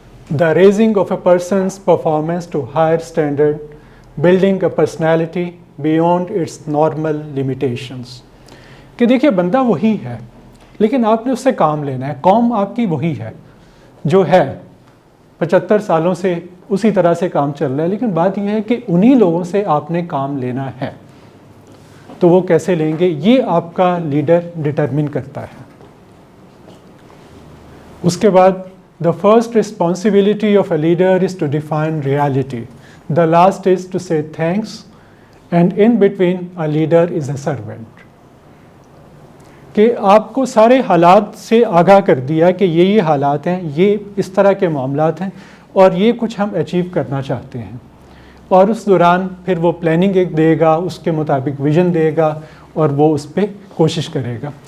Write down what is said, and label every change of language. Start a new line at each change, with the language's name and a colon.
English: The raising of a person's performance to higher standard, building a personality beyond its normal limitations.
Urdu: کہ دیکھیے بندہ وہی ہے لیکن آپ نے اس سے کام لینا ہے. قوم آپ کی وہی ہے جو ہے 75 سالوں سے اسی طرح سے کام چل رہا ہے، لیکن بات یہ ہے کہ انہی لوگوں سے آپ نے کام لینا ہے. تو وہ کیسے لیں گے، یہ آپ کا لیڈر ڈٹرمن کرتا ہے. اس کے بعد
English: the first responsibility of a leader is to define reality. The last is to say thanks, and in between a leader is a servant.
Urdu: کہ آپ کو سارے حالات سے آگاہ کر دیا کہ یہ حالات ہیں، یہ اس طرح کے معاملات ہیں اور یہ کچھ ہم اچیو کرنا چاہتے ہیں. اور اس دوران پھر وہ پلاننگ ایک دے گا، اس کے مطابق ویژن دے گا اور وہ اس پہ کوشش کرے گا.